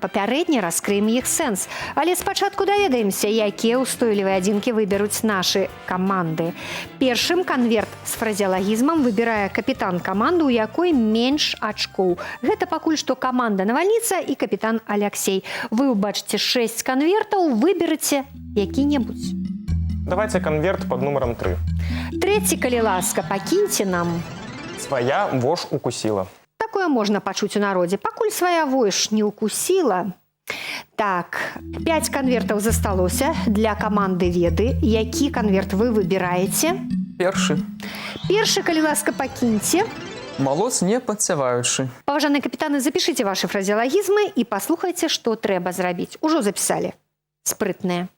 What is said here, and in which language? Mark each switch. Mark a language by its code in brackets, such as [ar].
[be] Папярэдне раскрыем іх сэнс. Але спачатку даведаемся, якія ўстойлівыя адзінкі выберуць нашы каманды. Першым канверт з фразеалагізмам выбірае капітан каманды, у якой менш ачкоў. Гэта пакуль што каманда «Навальніца» і капітан Алексей. Вы ўбачыце 6 канвертаў, выберыце які-небудзь. [ru] Давайте конверт под номером 3. [be] Трэці, калі ласка, пакіньце нам. [ru] Своя вошь укусила. [be] Такое можна пачуць у народзе. Пакуль свая вошь не укусіла. Так, 5 канвертаў засталося для каманды «Веды». Які канверт вы выбіраеце? Першы. Першы, калі ласка, пакіньце. Малоц не падсяваючы. Паважаныя капітаны, запішыце вашы фразеалагізмы і паслухайце, што трэба зрабіць. Ужо запісалі. Спрытныя.